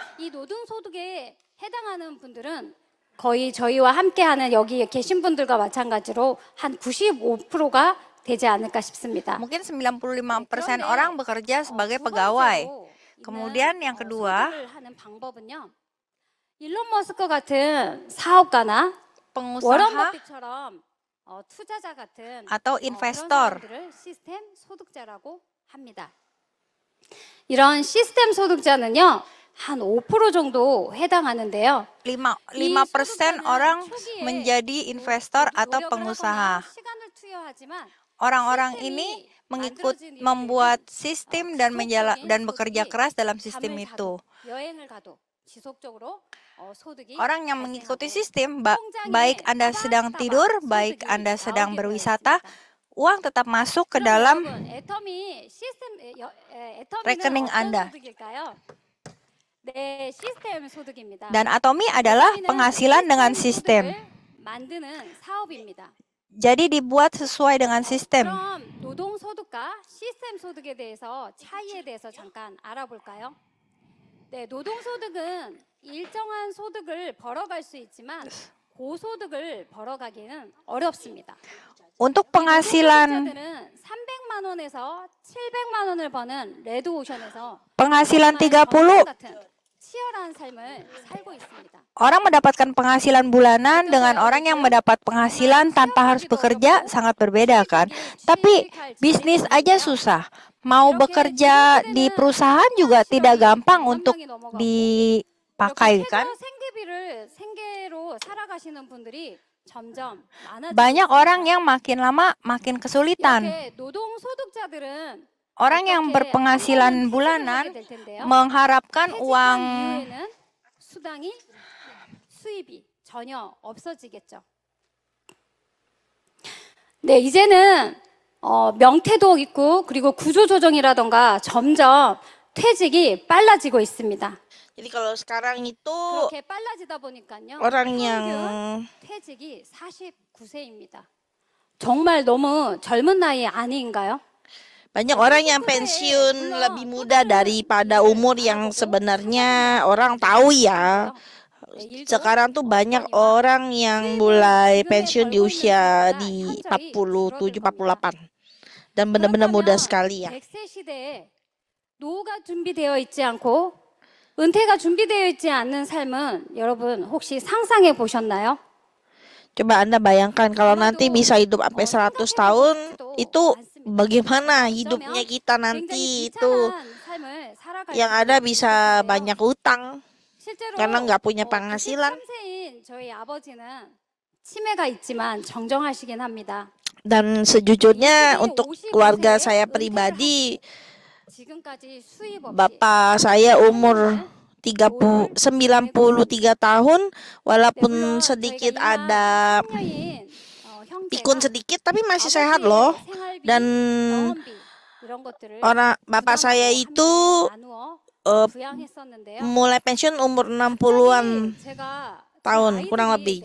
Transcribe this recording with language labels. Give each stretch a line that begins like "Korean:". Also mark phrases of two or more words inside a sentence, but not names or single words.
Korean: 이 노동소득에 해당하는 분들은 거의 저희와 함께하는 여기 계신 분들과 마찬가지로 한 95%가 되지 않을까 싶습니다.
Indonesian: Mungkin 95%
Korean: 그런데,
Indonesian: orang bekerja sebagai
Korean: 두
Indonesian: pegawai.
Korean: 번째로
Indonesian: Kemudian
Korean: 있는,
Indonesian: yang kedua,
Korean: 소득을 하는 방법은요. 일론 머스크 같은 사업가나 워런
Indonesian: pengusaha
Korean: 버핏처럼 투자자 같은
Indonesian: atau
Korean: 그런
Indonesian: investor.
Korean: 사람들을 시스템 소득자라고 합니다. 이런 시스템 소득자는요. 한 5% 정도 해당하는데요.
Indonesian: 5% orang menjadi investor atau pengusaha.
Korean: 시간을 투여하지만
Indonesian: Orang-orang ini membuat sistem dan bekerja keras dalam sistem itu. Orang yang mengikuti sistem, baik Anda sedang tidur, baik Anda sedang berwisata, uang tetap masuk ke dalam rekening Anda. Dan Atomi adalah penghasilan dengan sistem. Jadi dibuat sesuai dengan sistem.
Korean: 그럼 노동소득과 시스템 소득에 대해서 차이에 대해서 잠깐 알아볼까요? 네, 노동소득은 일정한 소득을 벌어갈 수 있지만 고소득을 벌어가기는 어렵습니다.
Indonesian: Untuk penghasilan
Korean: 300만 원에서 700만 원을 버는 레드오션에서 30 같은 치열한 삶을 살고 있습니다.
Indonesian: orang mendapatkan penghasilan bulanan dengan orang yang mendapat penghasilan tanpa harus bekerja sangat berbeda kan. Tapi bisnis aja susah. Mau bekerja di perusahaan juga tidak gampang untuk dipakai kan.
Korean: 생계로 살아가시는 분들이 점점
Indonesian: Banyak orang yang makin lama makin kesulitan.
Korean: 이렇게 노동소득자들은
Indonesian: Orang yang berpenghasilan bulanan mengharapkan uang
Korean: 수당이 수입이 전혀 없어지겠죠. 네, 이제는 명태도 있고 그리고 구조조정이라던가 점점 퇴직이 빨라지고 있습니다.
Indonesian: Jadi kalau sekarang itu
Korean: 그렇게 빨라지다 보니까요.
Indonesian: orang yang
Korean: 퇴직이 49세입니다. 정말 너무 젊은 나이 아닌가요?
Indonesian: banyak orang yang pensiun lebih muda daripada umur yang sebenarnya orang tahu ya. Sekarang tuh banyak orang yang mulai pensiun di usia di 47, 48. Dan benar-benar muda sekali ya.
Korean: 100세 시대에 노후가 준비되어 있지 않고 은퇴가 준비되어 있지 않는 삶은 여러분 혹시 상상해 보셨나요?
Indonesian: Coba Anda bayangkan kalau nanti bisa hidup sampai 100 tahun, itu bagaimana hidupnya kita nanti itu. Yang ada bisa banyak utang karena nggak punya penghasilan.
Korean: 93세인 저희 아버지는 치매가 있지만 정정하시긴 합니다.
Indonesian: Dan sejujurnya untuk keluarga saya pribadi,
Korean: 지금까지 수입 없이
Indonesian: bapak saya umur 93 tahun, walaupun sedikit ada
Korean: 손녀인
Indonesian: pikun sedikit tapi masih sehat loh. Dan bapak saya itu mulai pensiun umur 60-an tahun kurang lebih.